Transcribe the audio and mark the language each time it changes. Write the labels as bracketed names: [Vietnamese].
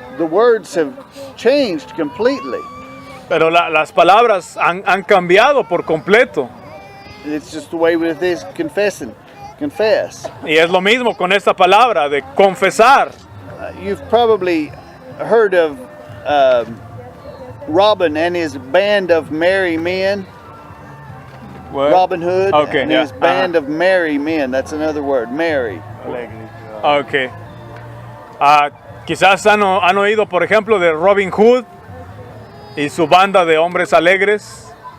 [English] The words have changed completely. [Spanish] Pero las palabras han cambiado por completo. [English] It's just the way with this confess. [Spanish] Y es lo mismo con esta palabra de confesar. [English] You've probably heard of Robin and his band of merry men. What? Robin Hood okay, and yeah. his band of merry men. That's another word, merry. Okay. [Spanish] Quizás han oído, por ejemplo, de Robin Hood y su banda de hombres alegres.